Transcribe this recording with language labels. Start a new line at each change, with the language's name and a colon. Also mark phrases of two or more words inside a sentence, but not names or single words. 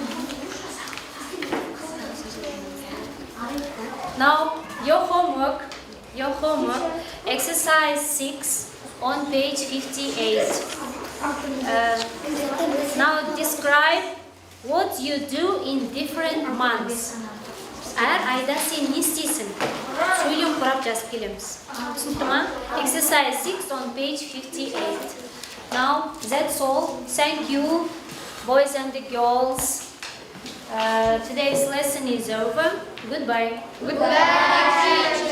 English: Now your homework, exercise 6 on page 58. Now describe what you do in different months.
Kazakh: Әр айда сен не істейсің? Сөйлем құрап жазып келеміз. Түсінікті ма?
English: Exercise 6 on page 58. Now that's all. Thank you, boys and the girls. Today's lesson is over. Goodbye. Goodbye.